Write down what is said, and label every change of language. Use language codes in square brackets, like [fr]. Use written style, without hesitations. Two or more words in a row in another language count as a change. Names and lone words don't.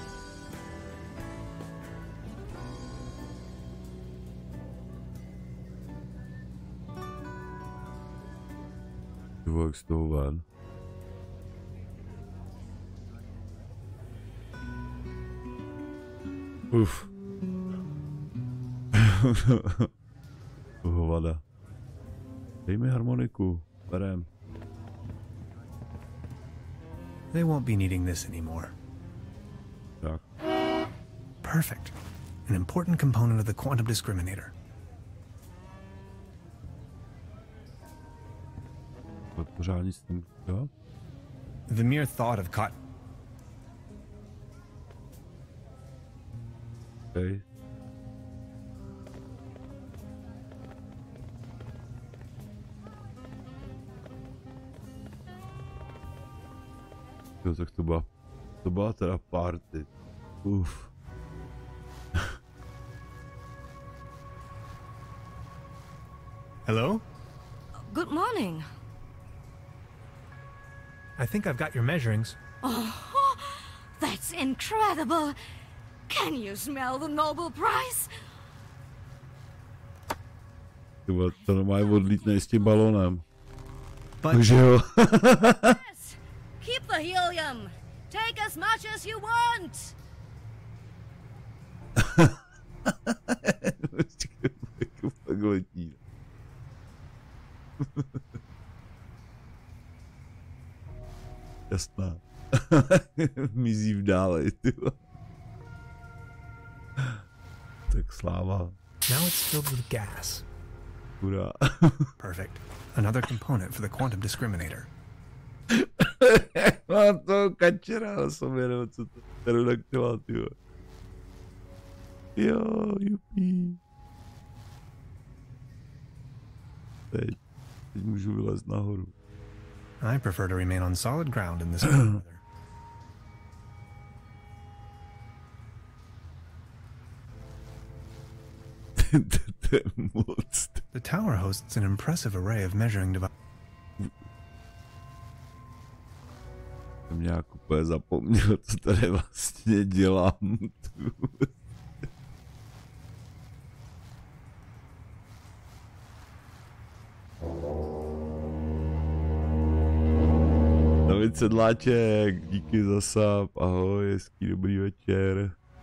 [cs] Jak z toho ven. Uf. Hovada. Dej mi harmoniku. Berem. [en] They won't be needing this anymore. [cs] Tak. [en] Perfect. An important component of the quantum discriminator. [cs] Pořád nic tam, jo? [en] The mere thought of cotton. Okay. [cs] Jo, tak to byla teda party. Uf. [en] Hello? Good morning. I think I've got your measurings. Oh, that's incredible. Can you smell the Nobel Prize? [cs] To normálně odlítne s tím balónem. Takže jo. [en] Yes. Keep the helium. Take as much as you want. [cs] Fakt letí. Jasná. Mizí v dále, tyhle. Tak sláva. [en] Now it's filled with gas. [cs] Hurá. [en] Perfect. Another component for the quantum discriminator. [cs] Mám toho kačera na sobě, nebo co to pterodaktila, tyhle. Jo, jupí. Teď můžu vylézt nahoru. [en] I prefer to remain on solid ground in this weather. The tower hosts an impressive array of measuring devices. [cs] Jsem nějak úplně zapomněl, co tady vlastně dělám. David Sedláček, díky za sub, ahoj, hezký dobrý večer.